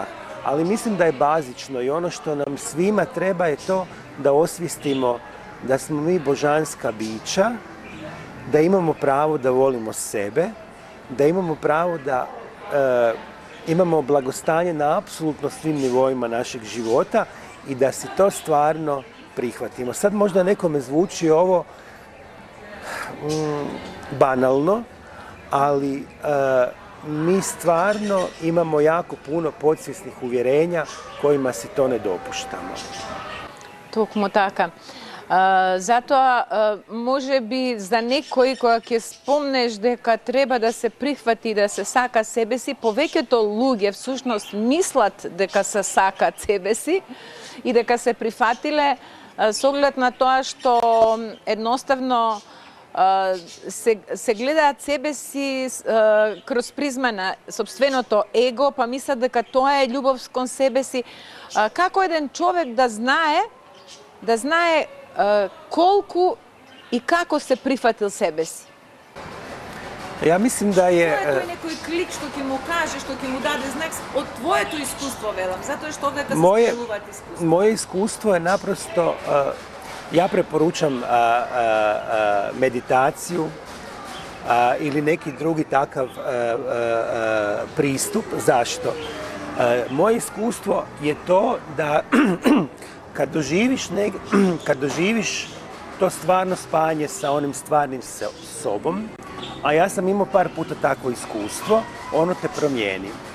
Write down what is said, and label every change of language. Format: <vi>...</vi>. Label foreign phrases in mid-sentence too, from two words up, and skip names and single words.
<hr>Ali mislim da je bazično i ono što nam svima treba je to da osvijestimo da smo mi božanska bića, da imamo pravo da volimo sebe, da imamo pravo da imamo blagostanje na apsolutno svim nivoima našeg života i da si to stvarno prihvatimo. Sad možda nekome zvuči ovo banalno, ali mi stvarno imamo jako puno podsvjesnih uvjerenja kojima si to ne dopuštamo.</hr> <mk>Токму така. Затоа, може би за некој кога ќе спомнеш дека треба да се прихвати, да се сака себе си, повеќето луѓе всушност мислат дека се сакат себе си и дека се прифатиле со оглед на тоа што едноставно се гледаат себе си кроз призма на собственото его, па мислат дека тоа е љубов кон себе си. Како еден човек да знае колку и како се прифатил себе си?</mk> <hr>Ja mislim da je...</hr> <mk>Тоа е некој клик што ќе му каже, што ќе му даде знак од твоето искуство, велам, затоа што дека се споделуваат искуство.</mk> <hr>Moje iskustvo je naprosto, ja preporučam meditaciju ili neki drugi takav pristup. Zašto? Moje iskustvo je to da kad doživiš to stvarno spajanje sa onim stvarnim sobom, a ja sam imao par puta takvo iskustvo, ono te promijeni.</hr>